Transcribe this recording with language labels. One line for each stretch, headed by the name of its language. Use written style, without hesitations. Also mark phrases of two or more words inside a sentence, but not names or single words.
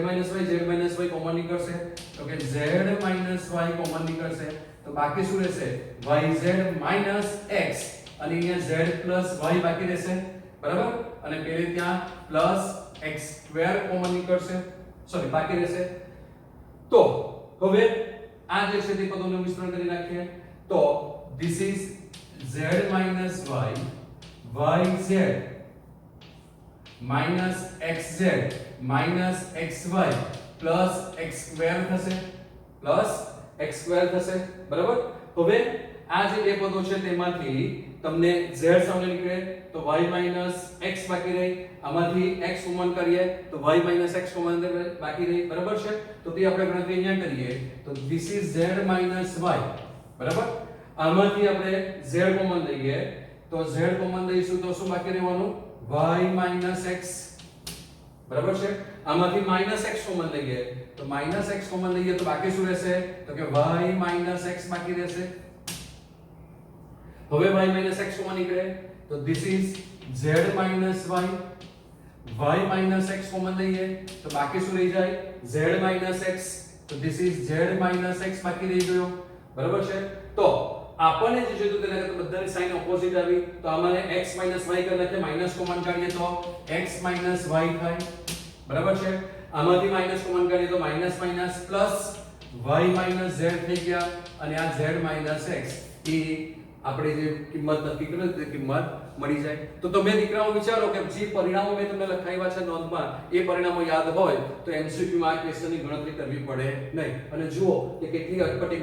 Gujarati: માઈનસ y કોમન નીકળશે તો કે z માઈનસ y કોમન નીકળશે તો બાકી શું રહેશે yz માઈનસ x અને અહીંયા z પ્લસ y બાકી રહેશે બરાબર અને પેલે ત્યાં પ્લસ x² કોમન નીકળશે સોરી બાકી રહેશે તો હવે આ જે છે તે પદોનું વિસ્તરણ કરી નાખીએ તો
English: this is z minus y yz minus xz minus xy plus x²
Gujarati: થશે plus x² થશે બરાબર હવે આ જે બે પદો છે તેમાંથી તમને z સામે નીકળે તો y minus x બાકી રહે આમાંથી x કોમન કરીએ તો y minus x કોમન બાકી રહે બરાબર છે તો તે આપણે ગણતરી અહીંયા કરીએ તો
English: this is z minus y
Gujarati: બરાબર આમાંથી આપણે z કોમન લઈએ તો z કોમન લઈશું તો શું બાકી રહેવાનું y minus x બરાબર છે આમાંથી minus x કોમન લઈએ તો minus x કોમન લઈએ તો બાકી શું રહેશે તો કે y minus x બાકી રહેશે હવે y minus x કોમન નીકળે તો
English: this is z minus y minus x
Gujarati: કોમન લઈએ તો બાકી શું રહી જાય z minus x તો
English: this is z minus x
Gujarati: બાકી રહી ગયો બરાબર છે તો આપણને જે જોઈતું તેના કરતા બધાની સાઈન ઓપોઝિટ આવી તો આમાંને x y કરી નાખીએ માઈનસ કોમન કાઢીએ તો x y થાય બરાબર છે આમાંથી માઈનસ કોમન કાઢીએ તો માઈનસ માઈનસ પ્લસ y z થઈ ગયા અને આ z x એ આપણે જે કિંમત નક્કી કરી તે કિંમત મળી જાય તો તમે દીકરાઓ વિચારો કે જે પરિણામો મેં તમને લખાવ્યા છે નોંધમાં એ પરિણામો યાદ હોય તો MCQ માં આ ક્વેશ્ચનની ગણતરી કરવી પડે નહીં અને જુઓ કે કેટલી અટપટી